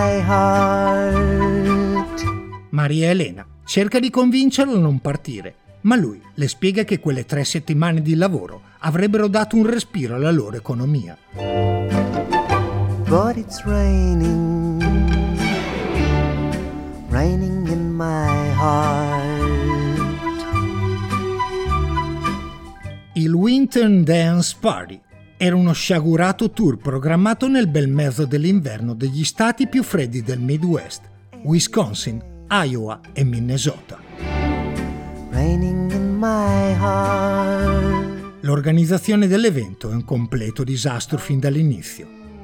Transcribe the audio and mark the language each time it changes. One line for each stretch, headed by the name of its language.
Italian: Maria Elena cerca di convincerlo a non partire, ma lui le spiega che quelle 3 settimane di lavoro avrebbero dato un respiro alla loro economia.
English: But it's raining, raining in my heart.
Italian: Il Winter Dance Party era uno sciagurato tour programmato nel bel mezzo dell'inverno degli stati più freddi del Midwest, Wisconsin, Iowa e Minnesota.
English: Raining in my heart.
Italian: L'organizzazione dell'evento è un completo disastro fin dall'inizio.